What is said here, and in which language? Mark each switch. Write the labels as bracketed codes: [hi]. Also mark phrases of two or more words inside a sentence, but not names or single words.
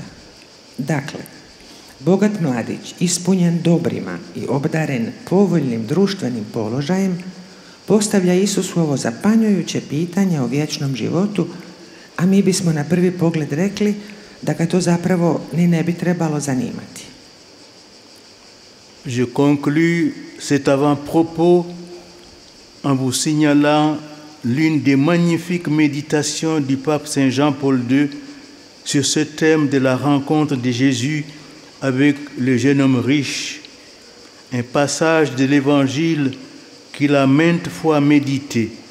[hr] Dakle, bogat mladić, ispunjen dobrima i obdaren povoljnim društvenim položajem, postavlja Isusu ovo zapanjujuće pitanje o vječnom životu, a mi bismo na prvi pogled rekli da ga to zapravo ni ne bi trebalo zanimati. [fr] Je conclus cet avant-propos en vous signalant l'une des magnifiques méditations du pape Saint Jean-Paul II sur ce thème de la rencontre de Jésus avec le jeune homme riche, un passage de l'Évangile qu'il a maintes fois médité.